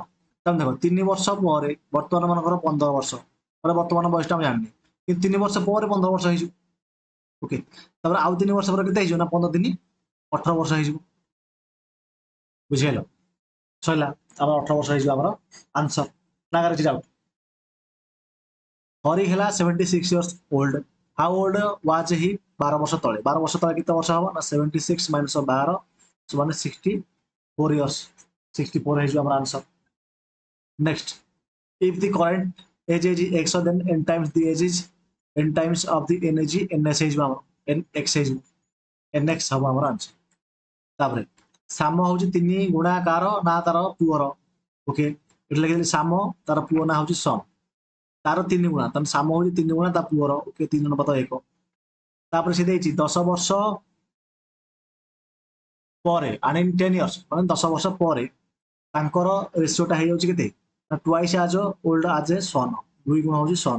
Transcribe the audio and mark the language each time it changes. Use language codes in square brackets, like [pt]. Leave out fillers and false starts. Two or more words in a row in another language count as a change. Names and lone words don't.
[or] ତାହେଲେ ଦେଖ 3 ବର୍ଷ ପରେ ବର୍ତ୍ତମାନ ମାନଙ୍କର 15 ବର୍ଷ, ବର୍ତ୍ତମାନ ବୟସଟା ଆମେ ଜାଣିନି, କିନ୍ତୁ 3 ବର୍ଷ ପରେ 15 ବର୍ଷ ହେଇଯିବ। ଓକେ, ତାପରେ ଆଉ 3 ବର୍ଷ ପରେ କେତେ ହେଇଯିବ ନା 15 3 18 ବର୍ଷ ହେଇଯିବ। ବୁଝିଗଲ, ସରିଲା ଆମର 18 ବର୍ଷ ହେଇଯିବ ଆମର ଆନ୍ସର। ନା କିଛି ଡାଉଟ୍? ହରି ହେଲା 76 [en] years old, how old was he 12 [or] ବର୍ଷ ତଳେ। 12 ବର୍ଷ ତଳେ କେତେ ବର୍ଷ ହବ ନା 76 ମାଇନସ୍ 12 ସମାନ 64 years, 64 ହେଇଯିବ ଆମର ଆନ୍ସର। ନେକ୍ସଟ, [en] if the current age is x then n times the age is n times of the energy ns [or] ହେଇଯିବ ଆମର nx ହେଇଯିବ, nx ହବ ଆମର ଆନ୍ସର। ତାପରେ ସାମ ହଉଛି 3 ଗୁଣା କାର ନା ତାର ପୁଅର। ଓକେ, ଏଠି ଲେଖିଦେଲି ସାମ, ତାର ପୁଅ ନା ହଉଛି ସନ୍, ତାର 3 ଗୁଣା, ତାହେଲେ ସାମ ହଉଛି 3 ଗୁଣା ତା ପୁଅର। ଓକେ, 3 ଅନୁପାତ 1। ତାପରେ ସେ ଦେଇଛି 10 ବର୍ଷ ପରେ, ଆଣି 10 years ମାନେ 10 ବର୍ଷ ପରେ ତାଙ୍କର ରେସିଓଟା ହେଇଯାଉଛି କେତେ ନା [en] twice as old as a son, [or] 2 ଗୁଣ ହଉଛି ସନ୍।